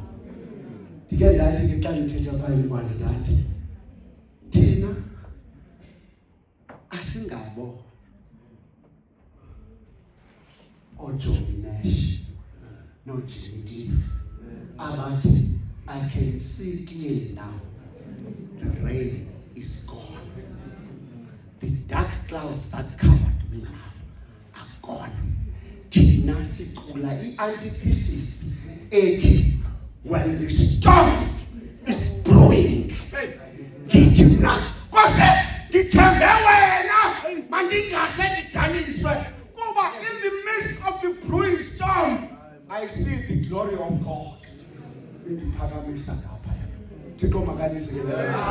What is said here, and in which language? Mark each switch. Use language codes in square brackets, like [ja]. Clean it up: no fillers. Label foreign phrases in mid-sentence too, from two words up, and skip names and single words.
[xh] Ndike ndathi ke xa ndithetha phaa eMgwala ndathi thina asingabo oJohn Nash noJimmy Cliff abathi [en] I can see clearly now. The rain is gone. The dark clouds that covered me now are gone. [xh] Thina sicula i-antithesis ethi [en] when the storm is brewing. [xh] Ndithi mna kose ndithembe wena mandingase ndidaniswe kuba [en] in the midst of the brewing storm I see the glory of God. [xh] Indiphakamisa ngapha Thixo makanisekelele